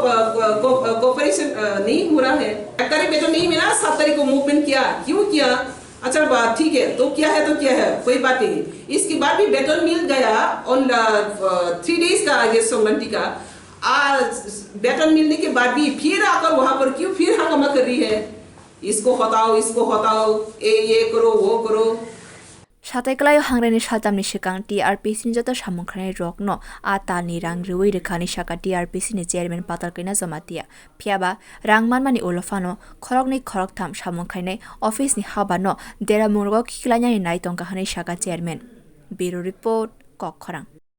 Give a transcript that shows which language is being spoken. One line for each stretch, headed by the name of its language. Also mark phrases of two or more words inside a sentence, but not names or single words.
Hindi: कोऑपरेशन नहीं हो रहा है 1 तारीख में तो नहीं मिला 7 तारीख को मूवमेंट किया क्यों किया अच्छा बात ठीक है तो क्या है कोई बात नहीं इसके बाद भी वेतन मिल गया
English: on 3 days
Hindi: का आगे सोमवंती का वेतन मिलने के बाद भी फिर आकर वहां पर क्यों फिर हंगामा कर रही है इसको हटाओ ये करो वो करो
Kok Borok: Sateklayo hangreni saltamni sikang TRPC ni joto samungkhanai rokno atani rang rui rekhani saka TRPC ni chairman patar kaina jamatia phiaba rangmanmani olofano khorokni khoroktham samungkhanai office ni habano dera murgo khiklanya ni naitongka hanai saka chairman
English: Bureau report
Kok Borok: Kokkhorang